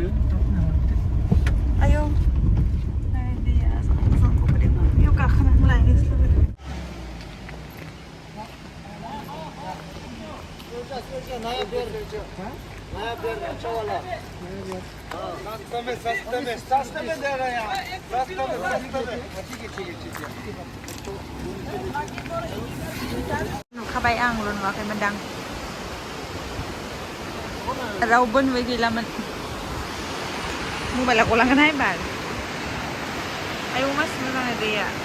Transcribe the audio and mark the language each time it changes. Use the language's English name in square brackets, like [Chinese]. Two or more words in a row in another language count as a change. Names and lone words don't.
[Bodo] आयौ दैया मोजांखौ बोरै बेयाव गाखोनानै लायनोसै [Hindi] सस्ते में दे रहे हैं सस्ते में ठीक है [Bodo] नुखाबाय आंल' नुवाखैमोनदां रावबो नुयै गैलामोन मबाइला गलांगोनहाय बाल आयौ मासि मोजां दैया